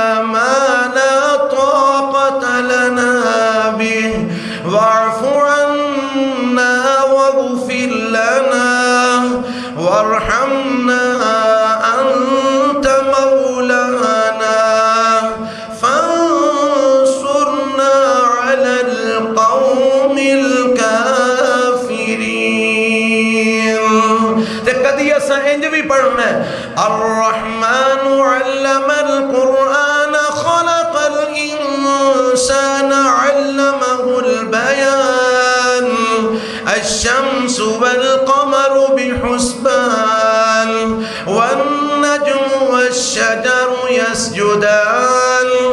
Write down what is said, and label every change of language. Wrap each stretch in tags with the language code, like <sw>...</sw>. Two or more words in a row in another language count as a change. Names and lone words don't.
<ar>ما لا طاقة لنا به واعف عنا واغفر لنا وارحمنا أنت مولانا فانصرنا على القوم الكافرين.</ar> <pa>کدی اسا انج بھی پڑھنا ہے</pa> <ar>الرحمن علم القرآن خلق الإنسان علمه البيان الشمس والقمر بحسبان والنجم والشجر يسجدان</ar>